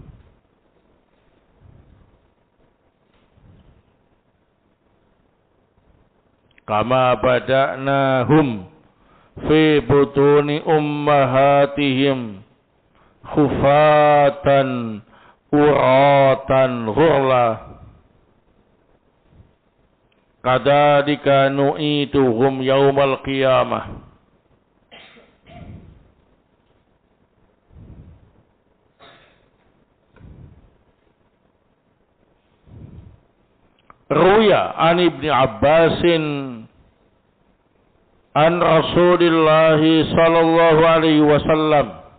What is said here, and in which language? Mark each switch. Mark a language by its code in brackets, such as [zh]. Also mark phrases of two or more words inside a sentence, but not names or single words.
[ar] كما بدأناهم في بطون أمهاتهم حفاة عراة غرلا. كذلك نعيدهم يوم القيامة. روي عن ابن عباس عن رسول الله صلى الله عليه وسلم